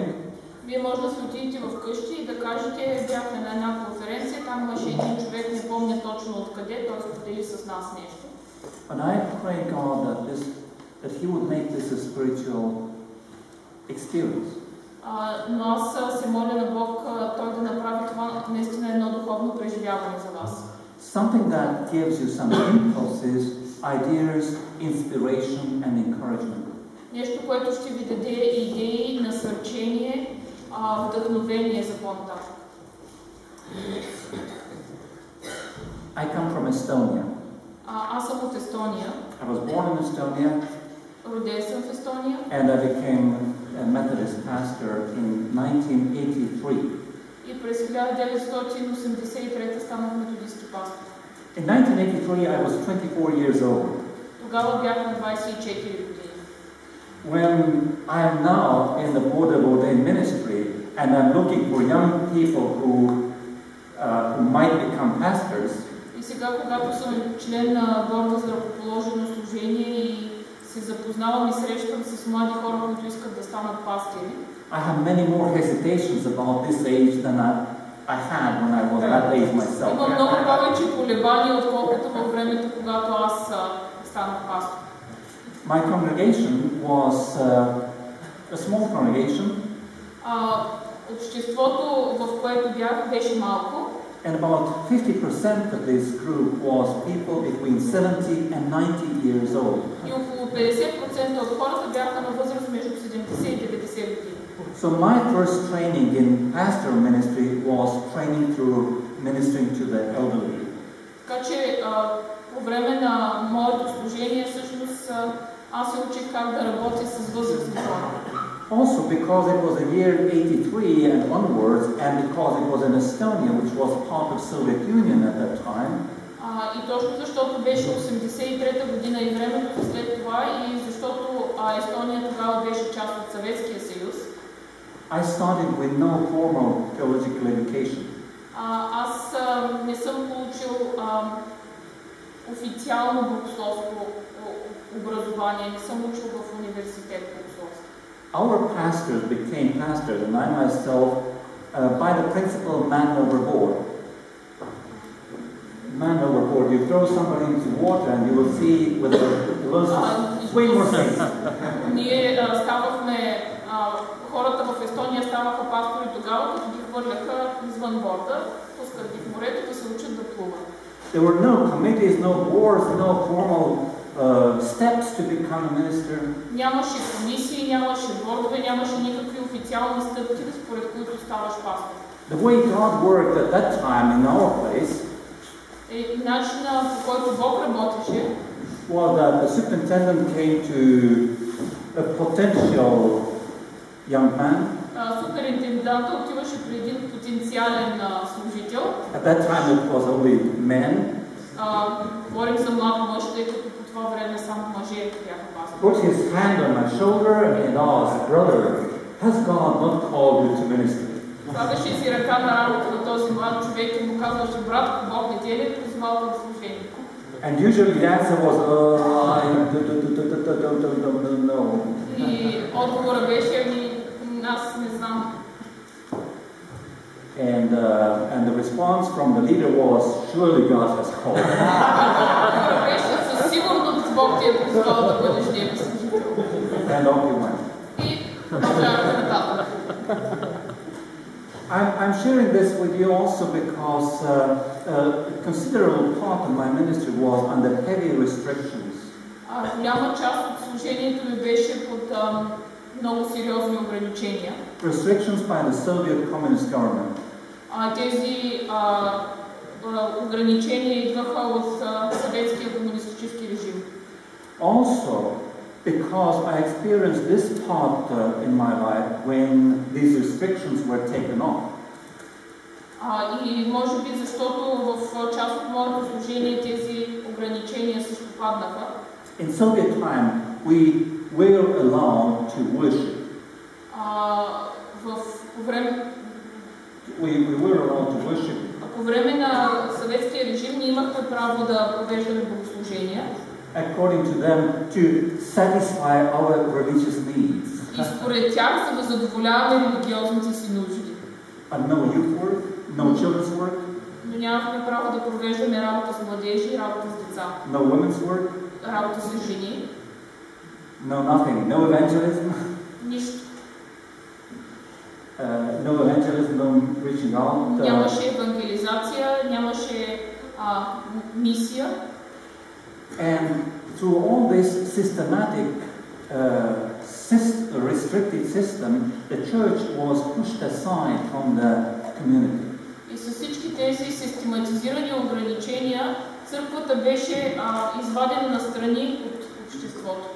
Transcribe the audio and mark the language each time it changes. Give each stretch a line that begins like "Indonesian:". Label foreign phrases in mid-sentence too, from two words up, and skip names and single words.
Bulgarian: Вие може да се отидете вкъщи и да кажете: бяхме на една конференция, там имаше един човек, не помня точно откъде, той сподели с нас нещо.
English: And I pray God that He would make this a spiritual experience.
Bulgarian: Но аз се моля на Бог Той да направи това наистина едно духовно преживяване за вас.
English: Something that gives you some impulses, ideas, inspiration and encouragement.
Bulgarian: Нещо, което ще ви даде идеи, насърчение, вдъхновение за по-нататък.
English: I come from Estonia.
Bulgarian: Аз съм от Естония.
English: I was born in Estonia.
Bulgarian: Роден съм в Естония.
English: And I became a Methodist pastor in 1983.
Bulgarian: И през 1983 станах методистки пастор.
English: In 1983 I was 24 years old.
Bulgarian: Тогава бях на 24 години.
English: When I am now in the board of ordained ministry and I'm looking for young people who might become pastors,
Bulgarian: и сега, когато съм член на борда за ръкоположено служение и се запознавам и срещам с млади хора, които искат да станат пастири,
English: I have many more hesitations about this age than I had when I was that age myself.
Bulgarian: Има много повече колебания, отколкото във времето, когато аз станах пастор.
English: My congregation was a small congregation.
Bulgarian: Обществото, в което бях, беше малко.
English: And about 50% of this group was people between 70 and 90 years old.
Bulgarian: И около 50% от хората бяха на възраст между 70 и 90 години.
English: So my first training in pastoral ministry was training through ministering to the elderly.
Bulgarian: Така че по време на моето служение всъщност аз се учих как да работя с възрастни хора.
English: Also because it was a year 83 and onwards, and because it was in Estonia, which was part of Soviet Union at that time.
Bulgarian: И точно защото беше 83-та година и времето след това, и защото Естония тогава беше част от Съветския съюз.
English: I started with no formal theological education.
Bulgarian: Аз не съм получил официално богословско образование, не съм учил в университет богословство.
English: Our pastors became pastors, and I myself, by the principle man overboard. Man overboard. You throw somebody into water and you will see with the way more things.
Bulgarian: Ние ставахме, хората в Естония ставаха пастори тогава, като ги хвърляха извън борда, пускат ги в морето да се учат да плуват.
English: There were no committees, no boards, no formal steps to become a minister.
Bulgarian: Нямаше комисии, нямаше бордове, нямаше никакви официални стъпки, според които ставаш пастор.
English: The way God worked at that time in our place
Bulgarian: начина, по който Бог работеше,
English: was that the superintendent came to a potential young man.
Bulgarian: Суперинтенданта отиваше при един потенциален служител.
English: At that time it was only men.
Bulgarian: Говорим за млад мъж, тъй като по това време само мъже бяха пастори.
English: Put his hand on my shoulder and asked, "Brother, has God not called you to ministry?"
Bulgarian: Слагаше си ръка на рамото на този млад човек и му казваше: "Брат, Бог не те ли призвал към служение?"
English: And usually the answer was, I don't know.
Bulgarian: И отговора беше: "Аз не знам."
English: And the response from the leader was, "Surely God has called you."
Bulgarian: Отговора беше: "Със сигурност Бог ти е призвал да бъдеш негов служител."
English: And off he went.
Bulgarian: И продължаваме нататък.
English: I'm sharing this with you also because a considerable part of my ministry was under heavy restrictions.
Bulgarian: Голяма част от служението ми беше под много сериозни ограничения.
English: Restrictions by the Soviet Communist government.
Bulgarian: Тези ограничения идваха от съветския комунистически режим.
English: Also, because I experienced this part in my life when these restrictions were taken off.
Bulgarian: И може би защото в част от моето служение тези ограничения също паднаха.
English: In Soviet time, we were allowed to worship. We were allowed to worship.
Bulgarian: По време на съветския режим ние имахме право да провеждаме богослужения.
English: According to them, to satisfy our religious needs.
Bulgarian: И според тях, за да задоволяваме религиозните си нужди.
English: No youth work, no children's work.
Bulgarian: Но нямахме право да провеждаме работа с младежи, работа с деца.
English: No women's work.
Bulgarian: Работа с жени.
English: No nothing, no evangelism.
Bulgarian: Нищо.
English: No evangelism, no reaching out.
Bulgarian: Нямаше евангелизация, нямаше мисия.
English: And through all this systematic, restricted system, the church was pushed aside from the community.
Bulgarian: И с всички тези систематизирани ограничения, църквата беше извадена настрани от обществото.